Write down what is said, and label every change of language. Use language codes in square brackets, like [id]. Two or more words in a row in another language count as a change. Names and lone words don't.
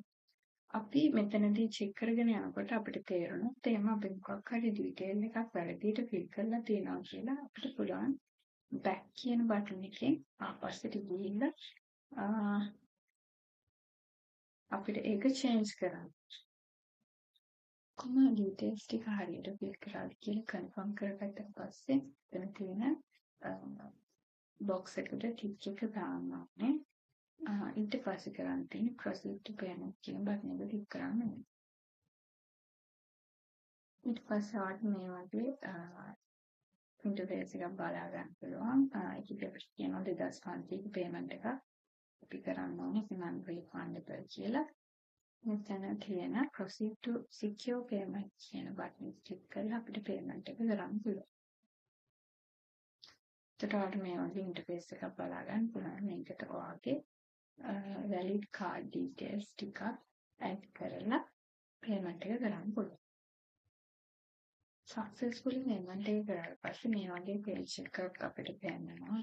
[si] අපි මෙතනදී check කරගෙන යනකොට අපිට තේරෙනවා තේම අපි මොකක් හරි detail එකක් වැරදියට fill කරලා තියෙනවා කියලා අපිට පුළුවන් back කියන button එකෙන් ආපස්සට ගිහිල්ලා අපිට ඒක change කරන්න. කොහොම details ටික හරියට fill කරාද කියලා confirm කරගත්තට පස්සේ එතන තියෙන box එකට tick එක දාන්න ඕනේ. ඊට පස්සේ කරන්න තියෙන්නේ [en] proceed to payment [si] කියන බටන් එක ක්ලික් කරන්න ඕනේ. ඊට පස්සේ ආට මේ වගේ ඉන්ටර්ෆේස් එකක් බලා ගන්න පුළුවන්. ඒකෙදි අපිට කියනවා 2500 payment එකක් අපි කරන්න ඕනේ [en] non refundable [si] කියලා. මෙතන තියෙන [en] proceed to secure payment [si] කියන බටන් එක ක්ලික් කරලා අපිට payment එක කරන්න පුළුවන්. එතකොට මේ වගේ ඉන්ටර්ෆේස් එකක් බලා ගන්න පුළුවන්. මේකට ඔයාගේ [en] valid card details [si] ටිකක් add කරලා payment එක කරන්න පුළුවන්. [en] successfully payment [si] එක කරලා පස්සේ මේ වගේ page එකක් අපිට පෙන්නනවා.